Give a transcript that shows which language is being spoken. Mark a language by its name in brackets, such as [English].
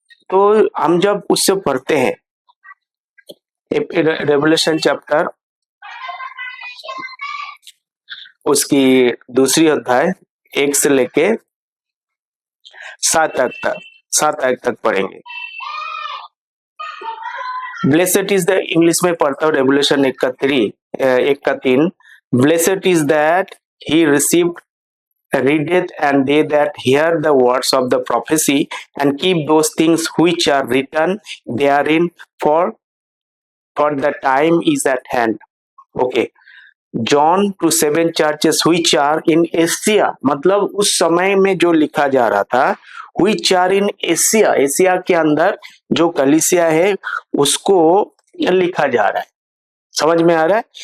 [Hindi] तो हम जब उससे पढ़ते हैं रेवल्यूशन चैप्टर, उसकी दूसरी अध्याय 1 से लेके 7 आयत तक पढ़ेंगे। [English] blessed is the, [Hindi] इंग्लिश में पढ़ता हूँ रेवल्यूशन 1 का 3। [English] Blessed is that he received readeth and they that hear the words of the prophecy and keep those things which are written therein, for the time is at hand। Okay, John to 7 churches which are in Asia, [Hindi] मतलब उस समय में जो लिखा जा रहा था, [English] which are in Asia, [Hindi] Asia के अंदर जो कलीसिया है उसको लिखा जा रहा है। समझ में आ रहा है।